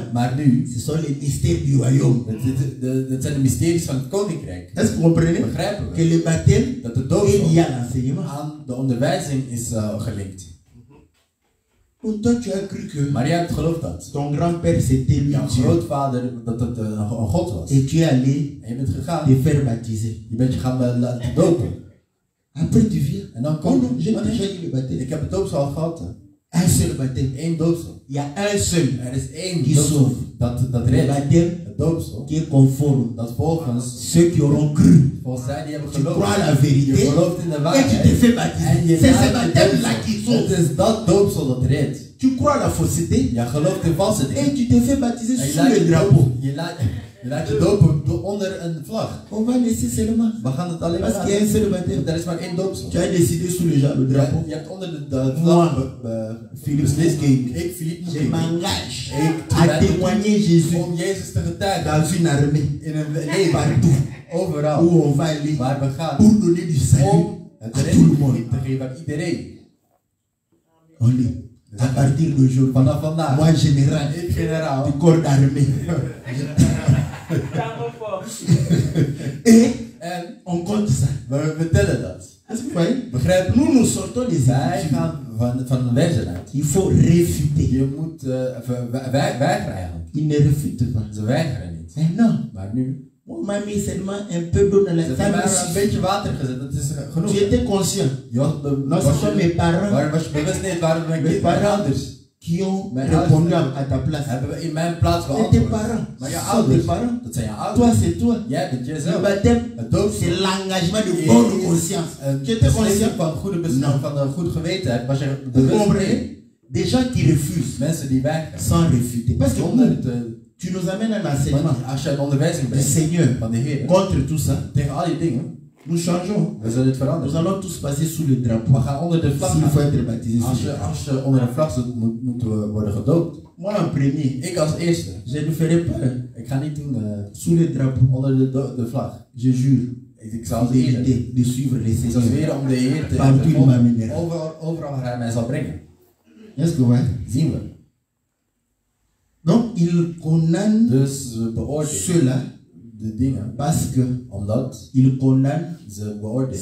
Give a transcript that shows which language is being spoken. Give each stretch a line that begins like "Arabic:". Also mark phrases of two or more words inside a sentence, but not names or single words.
Dutch: Maar nu,
French: Ce sont les mystères du royaume.
Dutch: dat zijn de mysteries van het koninkrijk.
French: Est-ce que vous comprenez?
Dutch: Begrijpen
French: Que
Dutch: we
French: le baptême
Dutch: dat de
French: est
Dutch: doopsel
French: lié à l'enseignement.
Dutch: aan de onderwijzing is gelinkt.
French: Pour toi, tu as cru que
Dutch: Maar jij hebt geloofd dat
French: ton grand-père c'était lui
Dutch: jouw
French: Dieu.
Dutch: grootvader dat het een God was.
French: Et tu es allé
Dutch: En je bent gegaan,
French: te faire baptiser.
Dutch: je bent je gaan laten dopen.
French: Après tu viens.
Dutch: En dan
French: Oh
Dutch: komt,
French: non, j'ai déjà eu le baptême.
Dutch: ik heb het doopsel al gehad.
French: Un seul baptême.
Dutch: Eén doopsel.
French: Il y a un seul.
Dutch: Er is één Die doopsel
French: sauve.
Dutch: dat
French: Le
Dutch: redt.
French: baptême
Dutch: Het doopsel
French: qui est conforme.
Dutch: dat volgens
French: Ceux qui auront cru.
Dutch: zij die hebben
French: Tu crois
Dutch: geloofd.
French: la vérité.
Dutch: Je gelooft in de
French: Et tu te
Dutch: waarheid.
French: fais baptiser.
Dutch: En je
French: C'est ce
Dutch: laat je
French: baptême-là
Dutch: doopsel.
French: qui sauve.
Dutch: Het is dat doopsel dat redt.
French: Tu crois à la fausseté.
Dutch: Je gelooft in valse
French: Et
Dutch: dingen.
French: tu te fais baptiser
Dutch: En je
French: sous
Dutch: laat
French: le
Dutch: je
French: drapeau.
Dutch: dopen. Je laat je dopen onder een vlag.
French: On va laisser seulement.
Dutch: We gaan het alleen maar
French: Parce qu'il y a un seul baptême.
Dutch: Er is maar één doopsel.
French: Tu as décidé sous le drapeau.
Dutch: Je hebt onder de vlag
French: Philippe
Dutch: beslist.
French: Moukeng.
Dutch: Ik, Philippe
French: Je
Dutch: Moukeng,
French: m'engage
Dutch: Ik
French: à
Dutch: ben
French: témoigner Jésus
Dutch: om Jezus te getuigen
French: dans une armée.
Dutch: in een leger,
French: Partout
Dutch: overal
French: où on va aller
Dutch: waar we gaan,
French: pour donner du salut
Dutch: om het
French: à tout le monde.
Dutch: redding te geven aan iedereen.
French: On lit. À partir d'aujourd'hui,
Dutch: Vanaf vandaag,
French: moi général
Dutch: ik generaal,
French: du corps d'armée. Et
Dutch: en
French: on compte ça.
Dutch: we vertellen dat.
French: Est-ce que vous voyez?
Dutch: Begrijp je?
French: Nous sortons des
Dutch: Wij
French: écritures.
Dutch: gaan van een versen uit.
French: Il faut réfuter.
Dutch: Je moet weigeren eigenlijk.
French: Il ne réfute pas.
Dutch: Ze weigeren niet.
French: Mais non.
Dutch: Maar nu,
French: On m'a mis seulement un peu d'eau dans la
Dutch: ze
French: ça
Dutch: hebben
French: me
Dutch: maar een
French: suffit.
Dutch: beetje water gezet, dat is genoeg.
French: Tu étais conscient.
Dutch: Je was
French: Non, ce sont mes parents
Dutch: Waarom was je bewust niet? Waarom ben ik
French: Mes
Dutch: niet
French: parents.
Dutch: ouders?
French: qui ont Mais répondu alors, à ta place.
Dutch: Hebben we in mijn plaats
French: Et tes
Dutch: beantwoord.
French: parents.
Dutch: Maar je
French: Ce sont
Dutch: ouders,
French: tes parents.
Dutch: dat zijn je
French: Toi,
Dutch: ouders.
French: c'est toi.
Dutch: Jij bent
French: Le
Dutch: jezelf.
French: baptême,
Dutch: Het doopsel
French: c'est l'engagement de
Dutch: is
French: bonne conscience.
Dutch: een
French: Tu étais
Dutch: beslissing
French: conscient?
Dutch: van goede
French: Non.
Dutch: van een goed gewetenheid. Was je
French: Vous
Dutch: bewust
French: comprenez?
Dutch: mee?
French: Des gens qui refusent
Dutch: Mensen die weigeren.
French: sans refuter. Parce que
Dutch: Zonder
French: nous,
Dutch: te...
French: tu nous amènes un enseignement
Dutch: Want als je een onderwijzing
French: du
Dutch: bent
French: Seigneur
Dutch: van de Heer,
French: contre tout ça.
Dutch: tegen al die dingen,
French: Nous changeons.
Dutch: we zullen het
French: Nous
Dutch: veranderen.
French: allons tous passer sous le drapeau.
Dutch: We gaan onder de vlag
French: S'il faut
Dutch: gaan.
French: être baptisé sous
Dutch: Als
French: le
Dutch: je,
French: drapeau.
Dutch: als je onder een vlag zit, moeten we worden gedoopt.
French: Moi en premier,
Dutch: Ik als eerste.
French: je ne ferai pas
Dutch: Ik ga niet doen
French: sous le drapeau.
Dutch: onder de vlag.
French: Je jure
Dutch: Ik zal zweren.
French: de suivre les
Dutch: Ik zal
French: Seigneurs.
Dutch: zweren om de Heer te
French: Partout il
Dutch: volgen.
French: m'amènera.
Dutch: Overal waar hij mij zal brengen.
French: Est-ce que ouais?
Dutch: Zien we.
French: Donc, il condamne
Dutch: Dus we beoordelen
French: ceux-là
Dutch: de dingen
French: parce que
Dutch: omdat
French: il condamne
Dutch: ze beoordelen